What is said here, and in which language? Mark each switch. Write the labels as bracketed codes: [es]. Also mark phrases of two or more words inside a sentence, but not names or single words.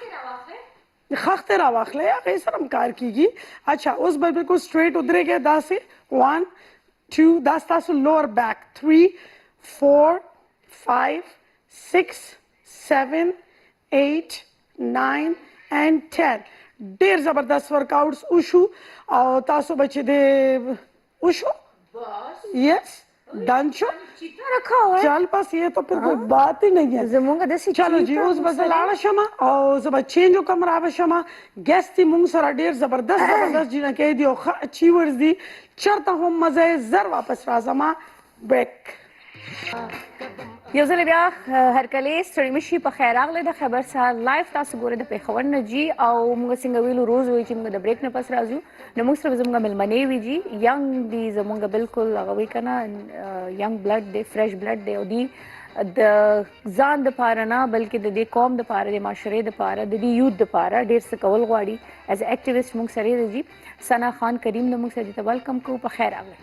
[ps] خښتې راواخلئ هغې سره هم کار کېږي اچھا اوس به بلکل سټریټ ودرېږئ داسې 1 2 دا ستاسو [en] lower back [ps] 3 4 5 6 7 8 9 and 10 ډیر زبردست ورک آؤٹس وشو او تاسو به چې دی وشو [en] yes done [ps] شو [ur] رکھا ہوا ہے چل بس یہ تو پھر کوئی بات ہی نہیں ہے [ps] زمونږ داسې چلو جی اوس به زه لاړه شم او زه به چینج وکړم را به شم ګیسټ دي مونږ سره ډېر زبردست جینکۍ دي او ښه اچیورز دي چېرته هم مزه یې زر واپس راځم بریک یو ځل بیا هرکلی ستړي مه شي په خیر راغلی د خبر سهار لایف تاسو ګورئ د پېښور نه جي او موږ څنګه ویلو روز وایي چې موږ د بریک نه پس راځو نو موږ سره به زموږ مېلمنې وي جي ینګ دي زموږ بالکل هغه وایي که نه [en] young blood [ps] دی [en] fresh blood [ps] دی او دوی د ځان دپاره نه بلکې د دې قوم دپاره د معاشرې دپاره د دې یوت دپاره ډېر څه کول غواړي [en] as a activist [ps] موږ سره دی جي ثنا خان کریم د موږ سره دي ته ویلکم کوو په خیر راغلی